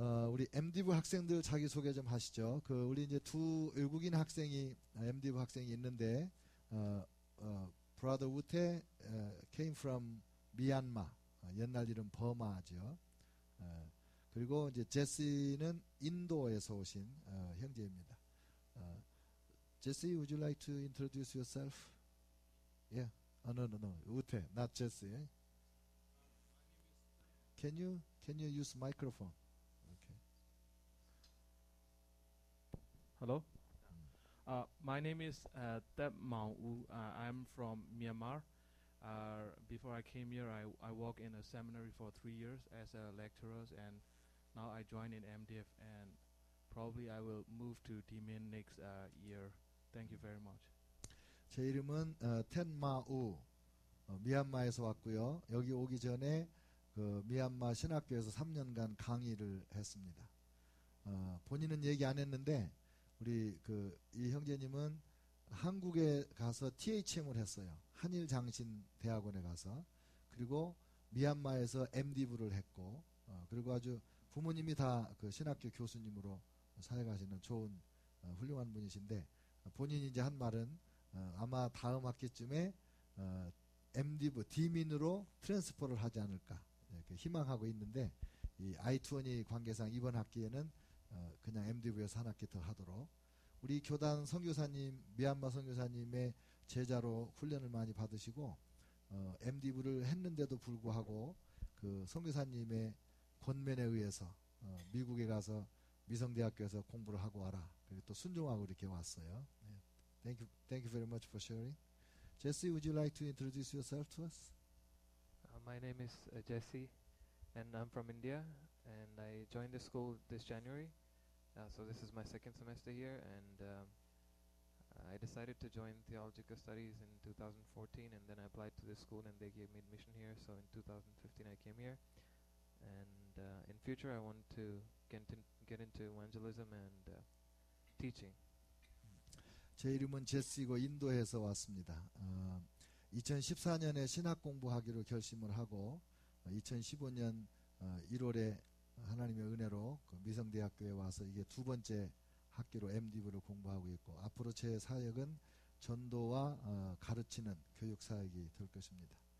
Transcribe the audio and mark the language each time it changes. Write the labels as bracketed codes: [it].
[ko] 우리 MD부 학생들 자기소개 좀 하시죠. 우리 이제 두 외국인 학생이 MD부 학생이 있는데, [en] Brother Wute came from Myanmar, [ko] 옛날 이름 버마죠. 그리고 이제 제시는 인도에서 오신 형제입니다. [en] Jesse, would you like to introduce yourself? Yeah. No. Wute, not Jesse. Can you use microphone? Okay. Hello. My name is Tep Mao Wu. I'm from Myanmar. Before I came here, I worked in a seminary for 3 years as a lecturer, and now I joined in MDF, and probably I will move to DMIN next year. Thank you very much. [ko] 제 이름은 텐마우, 미얀마에서 왔고요. 여기 오기 전에 그 미얀마 신학교에서 3년간 강의를 했습니다. 본인은 얘기 안 했는데 우리 이 형제님은 한국에 가서 THM을 했어요. 한일장신대학원에 가서. 그리고 미얀마에서 MD부를 했고, 그리고 아주 부모님이 다 그 신학교 교수님으로 사역하시는 좋은 훌륭한 분이신데, 본인이 이제 한 말은 아마 다음 학기쯤에 MD부 디민으로 트랜스퍼를 하지 않을까 이렇게 희망하고 있는데, 이 I-20 관계상 이번 학기에는 그냥 MD부에서 한 학기 더 하도록, 우리 교단 선교사님, 미얀마 선교사님의 제자로 훈련을 많이 받으시고 MD부를 했는데도 불구하고 그 선교사님의 권면에 의해서 미국에 가서 미성대학교에서 공부를 하고 와라. 그리고 또 순종하고 이렇게 왔어요. [en] Thank you very much for sharing. Jesse, would you like to introduce yourself to us? My name is Jesse, and I'm from India, and I joined the school this January. So this is my second semester here, and I decided to join theological studies in 2014, and then I applied to this school, and they gave me admission here. So in 2015, I came here, and in future, I want to get into evangelism and teaching. [ko] 제 이름은 제시고 인도에서 왔습니다. 2014년에 신학 공부하기로 결심을 하고 2015년 1월에 하나님의 은혜로 그 미성대학교에 와서 이게 두 번째 학기로 MD부를 공부하고 있고, 앞으로 제 사역은 전도와 가르치는 교육 사역이 될 것입니다.